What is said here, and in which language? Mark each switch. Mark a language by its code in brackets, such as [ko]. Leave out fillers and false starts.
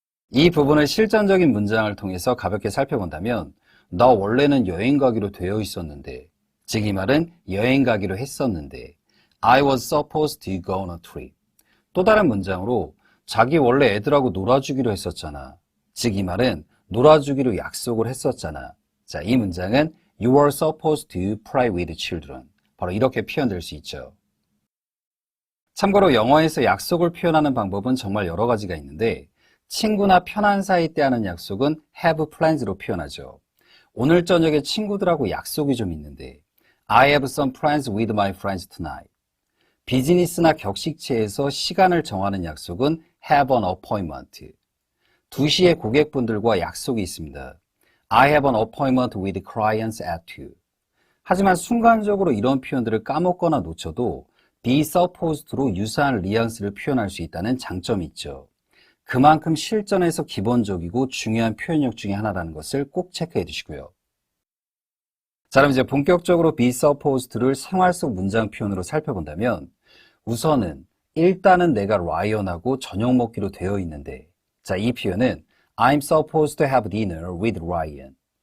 [ko] 이 부분을 실전적인 문장을 통해서 가볍게 살펴본다면 나 원래는 여행 가기로 되어 있었는데, 즉 이 말은 여행 가기로 했었는데 [en] I was supposed to go on a trip. [ko] 또 다른 문장으로 자기 원래 애들하고 놀아주기로 했었잖아. 즉 이 말은 놀아주기로 약속을 했었잖아. 자, 이 문장은 [en] You were supposed to play with children. [ko] 바로 이렇게 표현될 수 있죠. 참고로 영어에서 약속을 표현하는 방법은 정말 여러 가지가 있는데 친구나 편한 사이 때 하는 약속은 have plans로 표현하죠. 오늘 저녁에 친구들하고 약속이 좀 있는데 [en] I have some plans with my friends tonight. [ko] 비즈니스나 격식체에서 시간을 정하는 약속은 have an appointment. 2시에 고객분들과 약속이 있습니다. [en] I have an appointment with clients at 2. [ko] 하지만 순간적으로 이런 표현들을 까먹거나 놓쳐도 be supposed로 유사한 뉘앙스를 표현할 수 있다는 장점이 있죠. 그만큼 실전에서 기본적이고 중요한 표현력 중에 하나라는 것을 꼭 체크해 두시고요. 자, 그럼 이제 본격적으로 be supposed를 생활 속 문장 표현으로 살펴본다면 우선은 일단은 내가 라이언하고 저녁 먹기로 되어 있는데 자, 이 표현은 [en] I'm supposed to have dinner with Ryan.